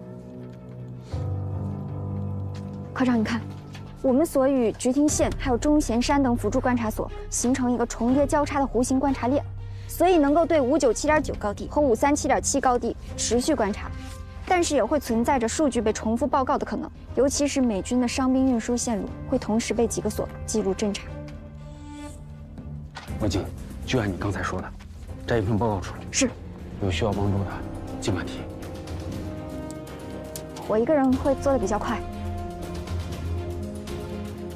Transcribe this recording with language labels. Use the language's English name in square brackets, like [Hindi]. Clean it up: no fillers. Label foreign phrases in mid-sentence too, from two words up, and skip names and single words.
[Chinese] 科长，你看，我们所与菊亭县还有钟贤山等辅助观察所形成一个重叠交叉的弧形观察链，所以能够对597.9高地和537.7高地持续观察，但是也会存在着数据被重复報告的可能，尤其是美軍的傷兵運輸線路會同時被幾個所記錄偵查。文靜，就按你剛才說的，摘一份報告出來。是。有需要幫助的，盡管提。我一個人會做得比較快。